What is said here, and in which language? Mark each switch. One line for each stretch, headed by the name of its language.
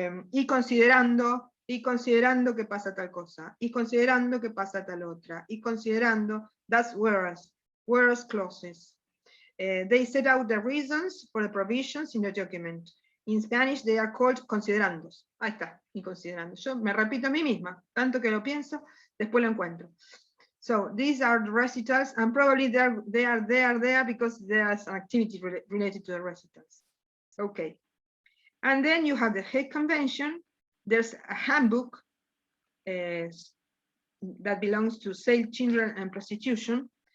Spanish: Y considerando que pasa tal cosa, y considerando que pasa tal otra, y considerando,
English: that's whereas clauses. They set out the reasons for the provisions in the document. In Spanish, they are called considerandos.
Spanish: Ahí está, y considerando. Yo me repito a mí misma, tanto que lo pienso, después lo encuentro.
English: So these are the recitals, and probably they are there because there's an activity related to the recitals. Okay. And then you have the Hague Convention. There's a handbook that belongs to sale, children, and prostitution.